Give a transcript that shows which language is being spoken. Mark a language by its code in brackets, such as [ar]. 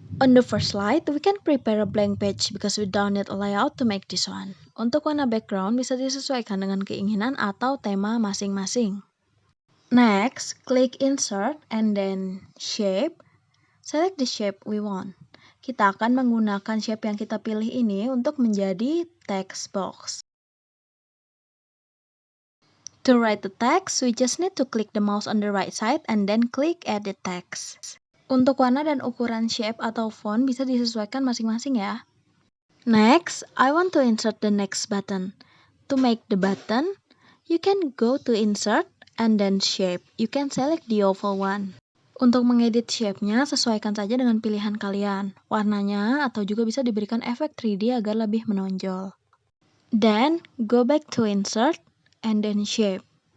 [en] On the first slide, we can prepare a blank page because we don't need a layout to make this one. [id] Untuk warna background bisa disesuaikan dengan keinginan atau tema masing-masing. [en] Next, click Insert and then Shape. Select the shape we want. [id] Kita akan menggunakan shape yang kita pilih ini untuk menjadi text box. [en] To write the text, we just need to click the mouse on the right side and then click Edit Text. [id] Untuk warna dan ukuran shape atau font bisa disesuaikan masing-masing ya. [en] Next, I want to insert the next button. To make the button, you can go to Insert and then Shape. You can select the oval one. [id] Untuk mengedit shape-nya, sesuaikan saja dengan pilihan kalian. Warnanya atau juga bisa diberikan efek 3D agar lebih menonjol. [en] Then, go back to Insert and then Shape.